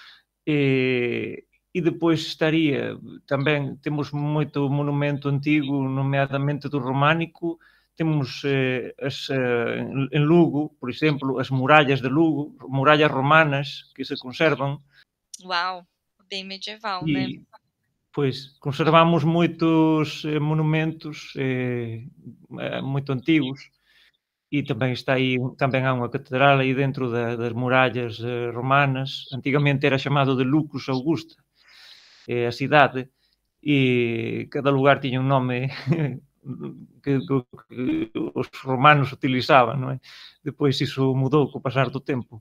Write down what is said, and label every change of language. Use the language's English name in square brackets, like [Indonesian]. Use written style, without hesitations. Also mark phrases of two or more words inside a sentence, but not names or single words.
[Portuguese] E depois estaria, também temos muito monumento antigo, nomeadamente do românico, temos em Lugo, por exemplo, as muralhas de Lugo, muralhas romanas que se conservam, Uau, bem medieval, né? [Galician] e pois conservamos moitos monumentos muito antigos e também está aí, também há unha catedral aí dentro das murallas romanas. Antigamente era chamado de Lucus Augusta, a cidade, e cada lugar tiña un nome que os romanos utilizaban, non é? Depois iso mudou co pasar do tempo.